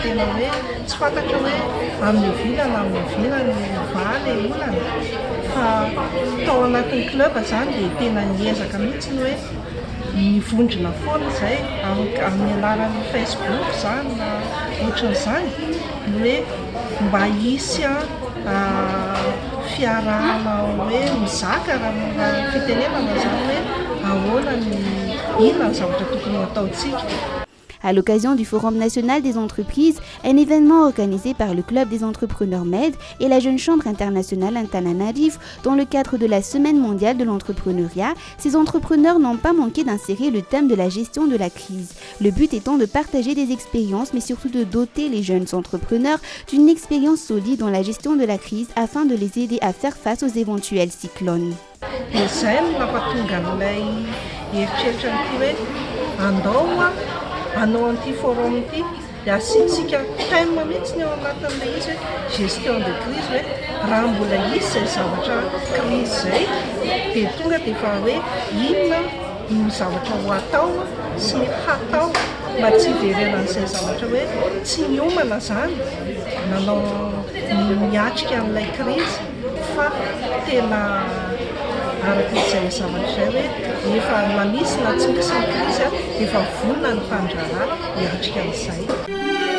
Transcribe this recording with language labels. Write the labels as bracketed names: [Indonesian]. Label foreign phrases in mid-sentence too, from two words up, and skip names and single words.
[Malagasy] tena hoe tsy fantatra hoe amin'ny vilany valy olana fa tao anatin'ny club zany dia tena niezaka mihitsy ny hoe nivondrona foana izay amin'ny alalan'ny Facebook zany na ohatran'izany hoe mba hisy fiarahana hoe mizaka raha fitenenana zany hoe ahoana inona ny zavatra tokony ataontsika. [French] À l'occasion du Forum national des entreprises, un événement organisé par le Club des entrepreneurs Med et la Jeune Chambre internationale Antananarivo, dans le cadre de la Semaine mondiale de l'entrepreneuriat, ces entrepreneurs n'ont pas manqué d'insérer le thème de la gestion de la crise. Le but étant de partager des expériences, mais surtout de doter les jeunes entrepreneurs d'une expérience solide dans la gestion de la crise afin de les aider à faire face aux éventuels cyclones. [Malagasy] Hanao an'ity forum ity dia asiantsika thème mihitsy eo anatin'ilay izy hoe [French] gestion de crise [Malagasy] hoe raha mbola izy izay zavatra crise izay dia tonga dia efa hoe inona no zavatra ho atao sy hatao mba tsy hiverenan'izay zavatra hoe tsy miomana zany nanao miatrika amin'ilay crise fa tena arak'izay zavatra izay hoe efa manisy na tsy misy ny crise efa vonona ny mpandraharaha miatrika amin'izay.